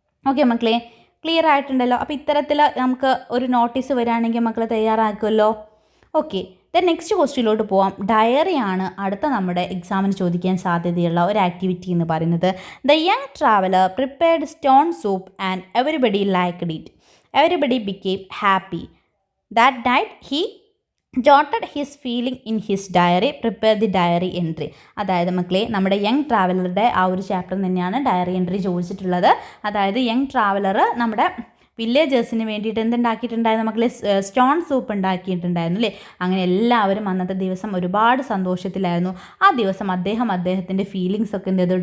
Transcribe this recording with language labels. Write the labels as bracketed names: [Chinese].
[Malayalam] Okay മക്കളെ, clear ആയിട്ടുണ്ടല്ലോ? അപ്പോൾ ഇത്തരത്തിൽ നമുക്ക് ഒരു നോട്ടീസ് വരികയാണെങ്കിൽ മക്കൾ തയ്യാറാക്കുമല്ലോ. ഓക്കെ, നെക്സ്റ്റ് ക്വസ്റ്റ്യനിലോട്ട് പോവാം. ഡയറിയാണ് അടുത്ത നമ്മുടെ എക്സാമിന് ചോദിക്കാൻ സാധ്യതയുള്ള ഒരു ആക്ടിവിറ്റി എന്ന് പറയുന്നത്. [English] The young traveller prepared stone soup and everybody liked it. Everybody became happy. That night he jotted his feeling in his diary. Prepare the diary entry. [Malayalam] അതായത് മക്കളെ, നമ്മുടെ യങ് ട്രാവലറുടെ ആ ഒരു ചാപ്റ്റർ തന്നെയാണ് ഡയറി എൻട്രി ചോദിച്ചിട്ടുള്ളത്. അതായത് യങ് ട്രാവലർ നമ്മുടെ വില്ലേജേഴ്സിന് വേണ്ടിയിട്ട് എന്തുണ്ടാക്കിയിട്ടുണ്ടായിരുന്നു മക്കളെ? സ്റ്റോൺ സൂപ്പ് ഉണ്ടാക്കിയിട്ടുണ്ടായിരുന്നു അല്ലേ? അങ്ങനെ എല്ലാവരും അന്നത്തെ ദിവസം ഒരുപാട് സന്തോഷത്തിലായിരുന്നു. ആ ദിവസം അദ്ദേഹത്തിൻ്റെ ഫീലിങ്സ് ഒക്കെ എന്ത് ചെയ്തു?